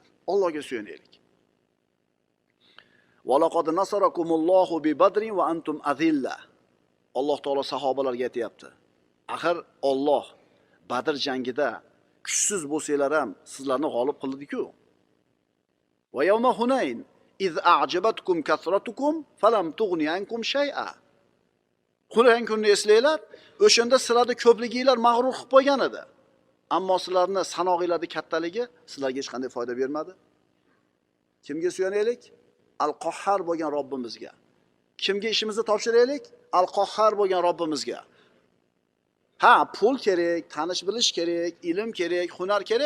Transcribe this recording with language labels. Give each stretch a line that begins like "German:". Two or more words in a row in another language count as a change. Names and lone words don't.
Uzbek: Allohga suyanaylik.
Arabic: ولقد نصركم الله ببدر وأنتم أذلة.
Uzbek: Alloh taolo sahobalarga aytayapti. Axir Alloh Badr jangida kuchsiz bo'lsanglar ham sizlarni g'olib qildi-ku.
Arabic: ويوم حنين إذ أعجبتكم كثرتكم فلم تغن عنكم شيئا.
Uzbek: Hunayn kunni eslanglar, o'shanda sizlarni ko'pliginglar mag'rur qilib qo'ygan edi. Ammo sizlarni sanog'inglarning kattaligi sizlarga hech qanday foyda bermadi. Kimga suyanaylik? Al-Qahhar bo'lgan Robbimizga. Kimga ishimizni topshiraylik? Al-Qahhar bo'lgan Robbimizga. Ha, pul kerak, tanish bilish kerak, ilm kerak, hunar kerak.